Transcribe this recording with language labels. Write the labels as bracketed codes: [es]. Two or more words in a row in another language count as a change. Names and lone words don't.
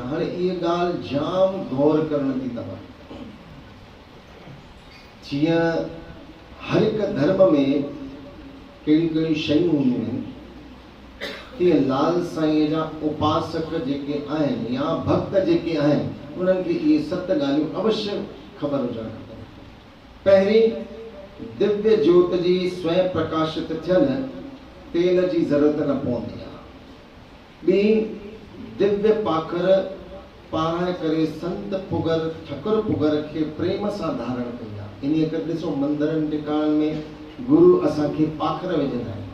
[sd] हाणे इहा ॻाल्हि जाम गौर करण जी अथव। जीअं हर हिकु धर्म में कहिड़ियूं कहिड़ियूं शयूं हूंदियूं आहिनि, तीअं लाल साईं जा उपासक जेके आहिनि या भक्त जेके आहिनि, उन्हनि खे इहे 7 ॻाल्हियूं अवश्य ख़बर हुजणु खपनि। पहिरीं, दिव्य ज्योत जी स्वयं प्रकाशित थियल तेल जी ज़रूरत न पवंदी आहे। ॿी, दिव्य पाखर पाराए करे संत पुगर ठकुर पुगर खे प्रेम सां धारण कई आहे। इन करे ॾिसो, मंदरनि टिकाणनि में गुरु असांखे पाखर विझंदा आहिनि।